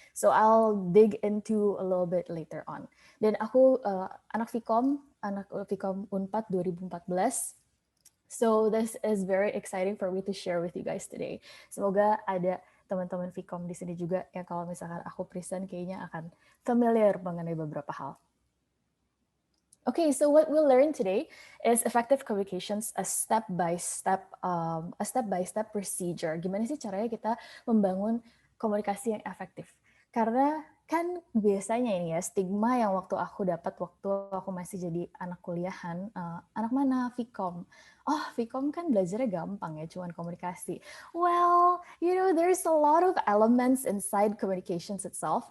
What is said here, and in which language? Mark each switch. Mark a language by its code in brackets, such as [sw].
[en] So I'll dig into a little bit later on. [id] Dan aku anak Vkom Unpad 2014. [en] So this is very exciting for me to share with you guys today. [id] Semoga ada teman-teman Vkom di sini juga yang kalau misalkan aku present kayaknya akan familiar mengenai beberapa hal. [en] Okay, so what we'll learn today is effective communications, a step-by-step procedure. [id] Gimana sih caranya kita membangun komunikasi yang efektif? Karena kan biasanya ini ya stigma yang waktu aku masih jadi anak kuliahan, anak mana Vkom? Oh, Vkom kan belajarnya gampang ya, cuman komunikasi. [en] Well, there's a lot of elements inside communications itself.